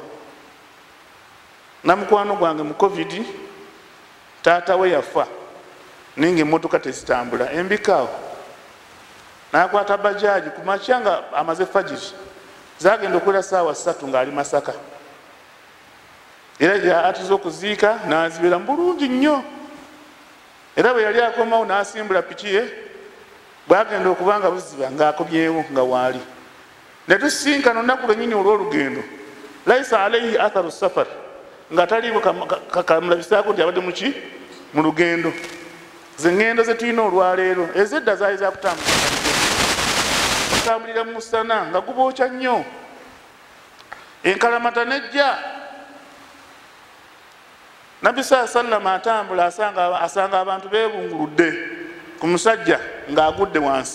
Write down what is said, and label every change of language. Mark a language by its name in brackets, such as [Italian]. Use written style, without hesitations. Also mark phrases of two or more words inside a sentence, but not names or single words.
[Ganda] Namukwano gwange mu covid taata we yafa naye ng'emmotoka tezitambula, embikaawo n'akwata bajaaji ku makya nga amaze fajiri, zagenda okwera ssaawa 3 ng'ali Masaka, era gy'atiza okuziika n'azibeera bulungi nnyo. Era bwe yali akomawo n'asimbula piki ye, bwagenda okuba nga buziba ng'akobyewo nga waali. Ne tusinkana olunaku lwennyini olw'olugendo, [Arabic] ليس عليه أثر السفر, [Ganda] nga taliiko kamulabisaako nti abadde muki? Mu lugendo. Ze ŋŋendo ze tulina olwaleero ez'edda zaali zakutambulira mu musana nga gubookya nnyo, enkalamata nejja. Nabbi sallama atambula asanga abantu beebunguludde ku musajja ng'agudde wansi.